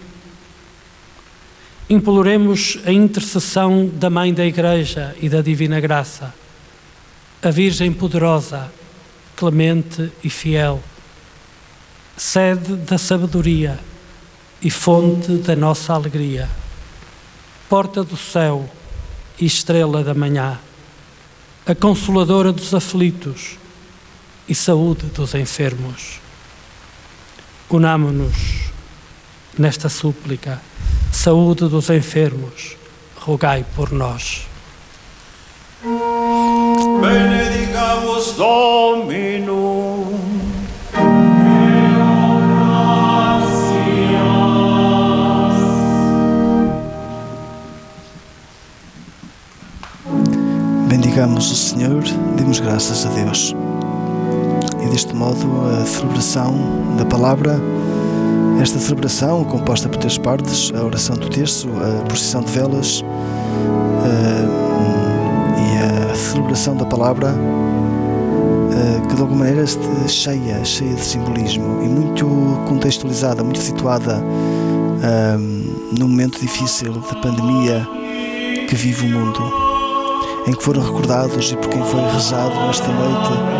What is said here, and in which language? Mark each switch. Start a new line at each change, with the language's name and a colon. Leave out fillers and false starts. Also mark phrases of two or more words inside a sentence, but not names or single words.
Portuguese: Imploremos a intercessão da Mãe da Igreja e da Divina Graça, a Virgem poderosa, clemente e fiel, sede da sabedoria e fonte da nossa alegria, porta do céu e estrela da manhã, a consoladora dos aflitos e saúde dos enfermos. Unamo-nos nesta súplica. Saúde dos enfermos, rogai por nós.
Latin: Benedicamus Dominum.
Portuguese: Bendigamos o Senhor, demos graças a Deus. E deste modo a celebração da palavra, esta celebração composta por 3 partes, a oração do terço, a procissão de velas e a celebração da palavra que de alguma maneira cheia de simbolismo e muito contextualizada, muito situada num momento difícil de pandemia que vive o mundo, em que foram recordados e por quem foi rezado esta noite